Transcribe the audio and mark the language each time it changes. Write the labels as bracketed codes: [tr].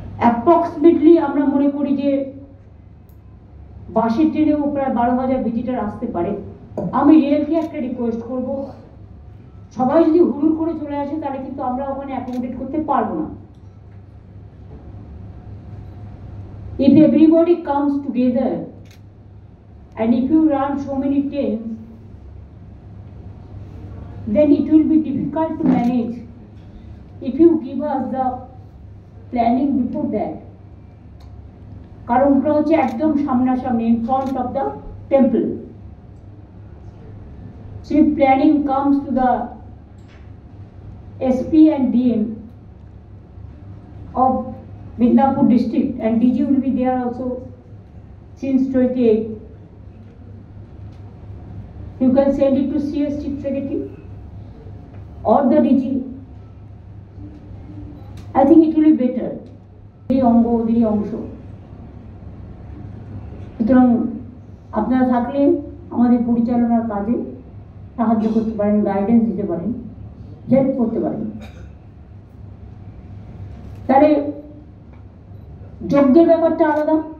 [bn] Approximately আমরা মনে করি যে বাসের ট্রেনেও প্রায় 12,000 ভিজিটার আসতে পারে। আমি রেলকে একটা রিকোয়েস্ট করব, সবাই যদি হুড়ুর করে চলে আসে তাহলে কিন্তু আমরা ওখানে অ্যাকোমোডেট করতে পারবো না। [en] If everybody comes together and if you run so many trains, then it will be difficult to manage if you give us the planning before that. [bn] কারণ ওটা হচ্ছে একদম সামনাসামনি, [en] in front of the temple. So if planning comes to the SP and DM of Midnapur district, and DG will be there also since 28, you can send it to CS Chief Secretary or the DG. I think it will be better. [bn] এই অঙ্গ ওদেরই অংশ, সুতরাং আপনারা থাকলে আমাদের পরিচালনার কাজে সাহায্য করতে পারেন, গাইডেন্স দিতে পারেন, হেল্প করতে পারেন। তাহলে যজ্ঞের ব্যাপারটা আলাদা।